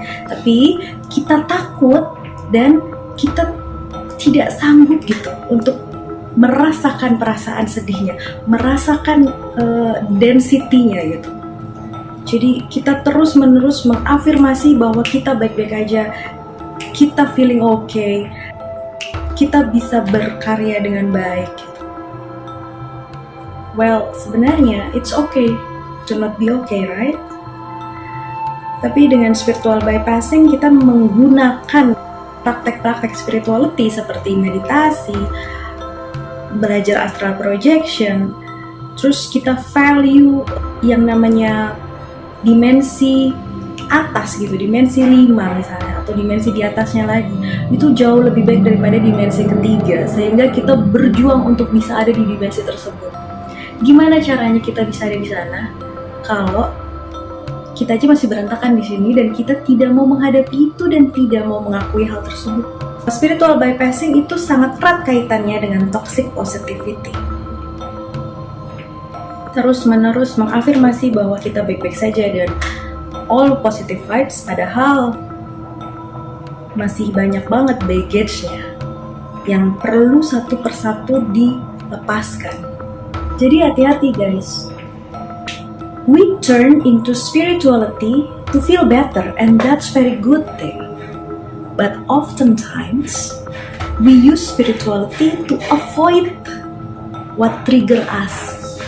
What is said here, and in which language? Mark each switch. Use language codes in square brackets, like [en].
[id] Tapi kita takut dan kita tidak sanggup gitu untuk merasakan perasaan sedihnya, merasakan density-nya gitu. Jadi kita terus-menerus mengafirmasi bahwa kita baik-baik aja, kita [en] feeling okay, [id] kita bisa berkarya dengan baik gitu. [en] Well, [id] sebenarnya [en] it's okay to not be okay, right? [id] Tapi dengan spiritual bypassing kita menggunakan praktek-praktek spirituality seperti meditasi, belajar astral projection, terus kita value yang namanya dimensi atas gitu, dimensi 5 misalnya, atau dimensi di atasnya lagi, itu jauh lebih baik daripada dimensi ketiga, sehingga kita berjuang untuk bisa ada di dimensi tersebut. Gimana caranya kita bisa ada di sana kalau kita aja masih berantakan di sini dan kita tidak mau menghadapi itu dan tidak mau mengakui hal tersebut? Spiritual bypassing itu sangat erat kaitannya dengan toxic positivity. Terus-menerus mengafirmasi bahwa kita baik-baik saja dan [en] all positive vibes, [id] padahal masih banyak banget baggage-nya yang perlu satu persatu dilepaskan. Jadi hati-hati guys. [en] We turn into spirituality to feel better, and that's very good thing. But oftentimes we use spirituality to avoid what trigger us.